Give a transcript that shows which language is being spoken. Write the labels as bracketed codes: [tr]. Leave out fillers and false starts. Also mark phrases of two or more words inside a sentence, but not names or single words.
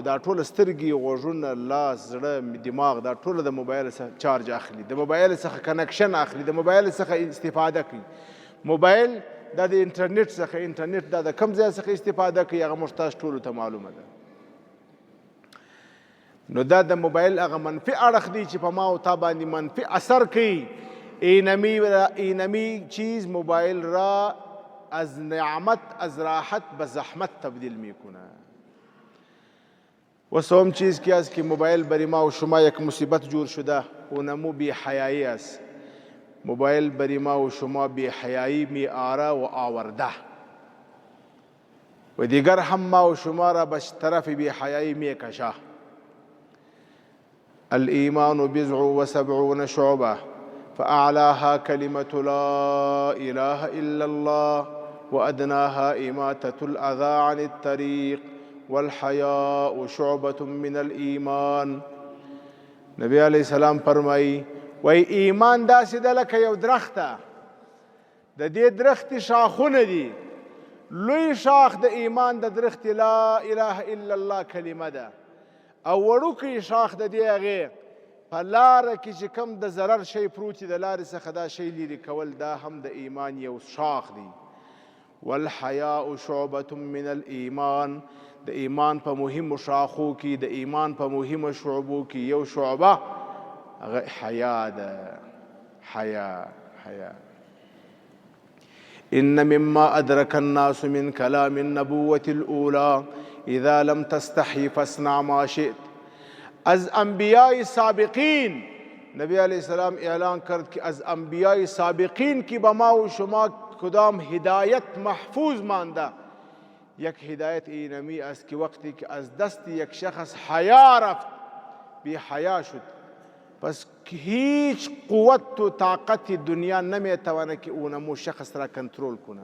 [ps] دا ټوله سترګې، غوږونه، لاس، زړه، دماغ، دا ټوله د موبایل څخه چارج اخلي، د موبایل څخه کنکشن اخلي، د موبایل څخه استفاده کوي. موبایل دا د انټرنیټ څخه، انټرنیټ دا د کوم ځای څخه استفاده کوي هغه موږ تاسو ټولو ته معلومه ده. نو دا د موبایل هغه منفي اړخ دی چې په ما او تا باندې منفي اثر کوي. [fa] اینمی چیز موبایل را از نعمت، از راحت به زحمت تبدیل میکنه. و سوم چیز که است که موبایل برای ما و شما یک مصیبت جور شده، اونمو بی حیایی است. موبایل برای ما و شما بی حیایی می آره و آورده و دیگر هم ما و شما را به طرف بی حیایی می کشه. [ar] الإيمان بضع وسبعون شعبة فأعلاها كلمة لا إله إلا الله وأدناها إماتة الأذى عن الطريق والحياء شعبة من الإيمان. [ps] نبی [ar] علیہ السلام [ps] فرمائی وی ایمان داسې ده لکه یو درخته، د دې درختې شاخونه دي. لوی شاخ د ایمان د درخت [ar] لا اله الا الله [ps] کلمه ده، او وړوکی شاخ د دې هغې په لاره کې چې کوم د ضرر شی پروت د لارې څخه دا شی لرې کول، دا هم د ایمان یو شاخ دی. [ar] والحیاء شعبة من الایمان، [ps] د ایمان په مهمو شاخو کې، د ایمان په مهمو شعبو کې یو شعبه هغه حیا ده. حیا. [ar] ان مما ادرك الناس من كلام النبوة الاولى اذا لم تستحي فاصنع ما شئت. [fa] از انبیاء سابقین نبی [ar] علیہ السلام [fa] اعلان کرد که از انبیاء سابقین کی به ما و شما کدام هدایت محفوظ مانده. یک هدایت اینمی است که وقتی که از دست یک شخص حیا رفت، بی حیا شد، پس هیچ قوت و طاقت دنیا نمیتونه که اونمو شخص را کنترل کنه.